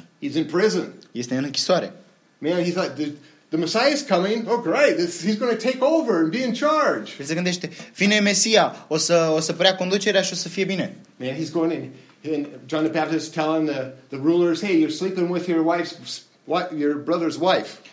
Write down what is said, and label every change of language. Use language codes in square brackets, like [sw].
[en] He's in prison. [ro] Este în închisoare. [en] Man, he thought, the Messiah is coming. Oh, great, he's going to take over and be in charge. [ro] Se gândește, vine Mesia, o să preia conducerea și o să fie bine. [en] Man, he's going in, John the Baptist is telling the rulers, hey, you're sleeping with your brother's wife.